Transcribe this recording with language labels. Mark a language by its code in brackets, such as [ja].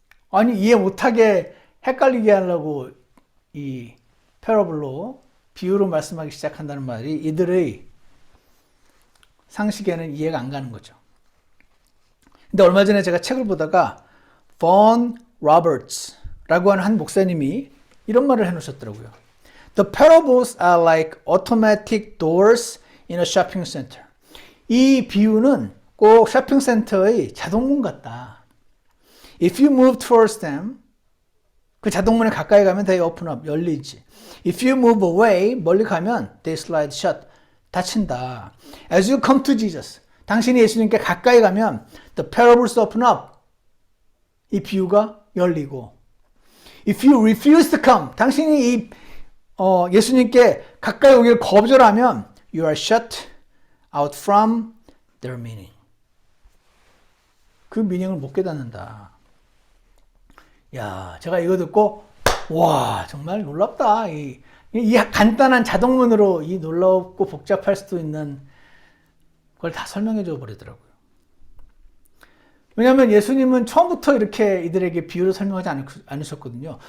[ko] 아니 이해 못하게 헷갈리게 하려고 이 패러블로 비유로 말씀하기 시작한다는 말이 이들의 상식에는 이해가 안 가는 거죠. 근데 얼마 전에 제가 책을 보다가 본 로버츠라고 하는 한 목사님이 이런 말을 해놓으셨더라고요. [en] The parables are like automatic doors in a shopping center. [ko] 이 비유는 꼭 쇼핑센터의 자동문 같다. [en] If you move towards them, [ko] 그 자동문에 가까이 가면 [en] they open up, [ko] 열리지. [en] If you move away, [ko] 멀리 가면 [en] they slide shut, [ko] 닫힌다. [en] As you come to Jesus, [ko] 당신이 예수님께 가까이 가면 [en] the parables open up, [ko] 이 비유가 열리고 [en] If you refuse to come, [ko] 당신이 이 예수님께 가까이 오기를 거절하면 [en] you are shut out from their meaning. [ko] 그 미닝을 못 깨닫는다. 야, 제가 이거 듣고 와 정말 놀랍다. 이 간단한 자동문으로 이 놀랍고 복잡할 수도 있는 걸 다 설명해 줘 버리더라고요. 왜냐하면 예수님은 처음부터 이렇게 이들에게 비유를 설명하지 않으셨거든요.